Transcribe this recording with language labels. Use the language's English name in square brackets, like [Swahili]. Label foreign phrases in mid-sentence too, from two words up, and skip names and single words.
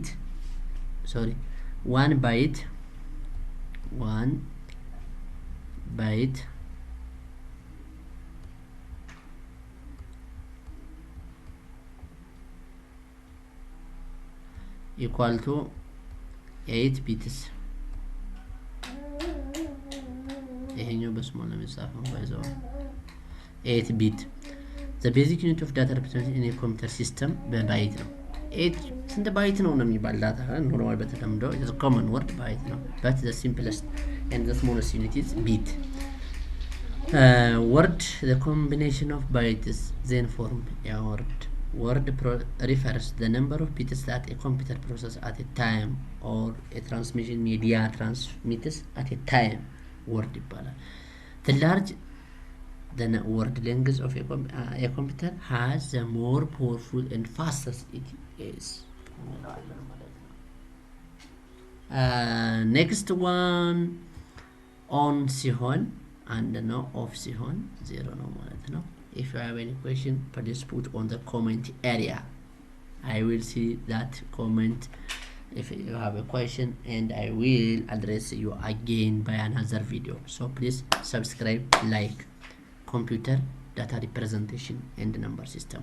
[English] Sorry, 1 byte 1 byte equal to 8 bits. [Amharic] ይሄኛው በስሞል ነው የሚጻፈው ባይዘው 8 bit. [English] The basic unit of data representation in a computer system [Amharic] በባይት ነው። 8 ስንት ባይት ነው የሚባል ዳታ ኖርማል በተለምዶ [English] is a common word byte ነው but the simplest and the smallest unit is bit. Word, the combination of bytes then form a word. Word refers the number of bits that a computer processes at a time or a transmission media transmits at a time. Word ይባላል። The large the word length of a computer has the more powerful and fastest it is. Next one on ሲሆን and no off [Amharic] ሲሆን 0 ነው ማለት ነው። [English] If you have any question, please put on the comment area. I will see that comment if you have a question and I will address you again by another video. So please subscribe, like computer data representation and number system.